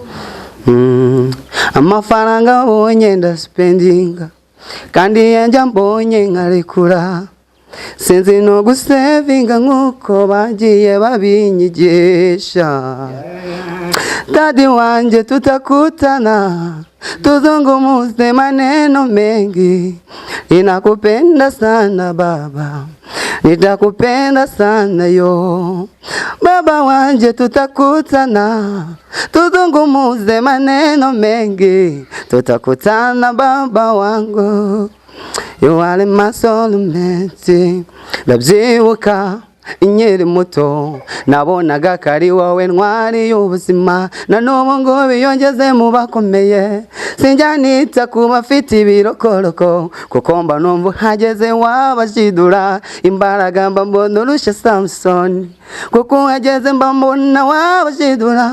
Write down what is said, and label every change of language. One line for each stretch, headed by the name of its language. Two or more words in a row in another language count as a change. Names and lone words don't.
Kinyarwanda: Amafaranga abonye ndaspendinga, kandi yanjye mbonye nkarekura, sinzi no gusevinga nk'uko bagiye babinyigisha.
Swahili: Dadi wanje tutakutana, tuzungumuze maneno mengi, ninakupenda sana baba, nitakupenda sana yo. Baba wanje tutakutana, tuzungumuze maneno mengi, tutakutana baba wangu.
English: You are my soulmate.
Kinyarwanda: Ndabyibuka inkiri muto, nabonaga kari wowe ntwari y'ubuzima, na n'ubu ngo biyongeze mu bakomeye. Sinjya nita ku bafite ibirokoroko, kuko mba numva hageze wabashidura. Imbaraga mba mbona urusha Samson, kuko hageze mba mbona wabashidura.